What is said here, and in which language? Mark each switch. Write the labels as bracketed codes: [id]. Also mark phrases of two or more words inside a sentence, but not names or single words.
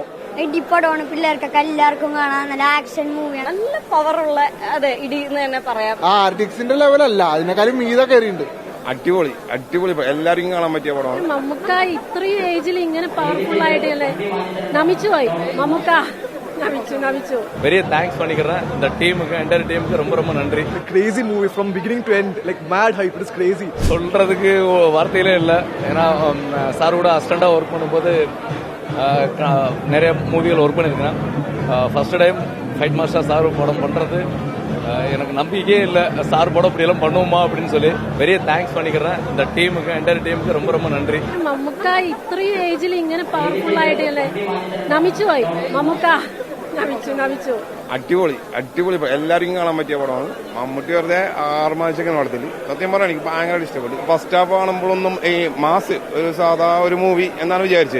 [ml] ഇടിപ്പടമാണ്, പിള്ളേർക്കൊക്കെ എല്ലാവർക്കും കാണാൻ നല്ല [en] action movieയാണ്. [ml] നല്ല പവറുള്ള അതെ ഇടി എന്ന് തന്നെ പറയാം. ആർട്ടിക്സിന്റെ ലെവലല്ല, അതിനേക്കാളും മീത കയറിയുണ്ട്. അടിപൊളി അടിപൊളി, എല്ലാവർക്കും കാണാൻ പറ്റിയ പടമാണ്. മമ്മൂക്ക ഇത്രയും ഏജിൽ ഇങ്ങനെ പവർഫുൾ ആയിട്ടല്ലേ നമിച്ചു പോയി. മമ്മൂക്ക നമിച്ചു. [en] very thanks [ta] பண்ணிக்கிறேன் இந்த டீமுக்கு, [en] entire teamக்கு [ta] ரொம்ப ரொம்ப நன்றி. [en] Crazy movie from beginning to end, like mad hype. It is crazy. [ta] சொல்றதுக்கு வார்த்தையிலே இல்லை. ஏன்னா சாரோட அசிஸ்டண்டா ஒர்க் பண்ணும்போது நிறைய மூவிகள் ஒர்க் பண்ணியிருக்கேன். [en] first time fight master [ta] சார் படம் பண்றது எனக்கு நம்பிக்கையே இல்லை. சார் படம் இப்படியெல்லாம் பண்ணுவோமா அப்படின்னு சொல்லி [en] very thanks [ta] பண்ணிக்கிறேன் இந்த டீமுக்கு, [en] entire teamக்கு [ta] ரொம்ப ரொம்ப நன்றி. [ml] മമ്മൂക്ക ഇത്രയും ഏജിൽ ഇങ്ങനെ പവർഫുൾ ആയിട്ടല്ലേ നമിച്ചു പോയി. മമ്മൂക്ക നമിച്ചു. അടിപൊളി അടിപൊളി, എല്ലാവർക്കും കാണാൻ പറ്റിയ പടമാണ്. മമ്മൂട്ടി വെറുതെ ആർമാച്ചൊക്കെ നടത്തില്ല. സത്യം പറഞ്ഞാൽ എനിക്ക് ഭയങ്കര ഇഷ്ടപ്പെട്ടു. [en] first half [ml] കാണുമ്പോഴൊന്നും ഈ മാസ് ഒരു സാധാ ഒരു മൂവി എന്നാണ് വിചാരിച്ചത്.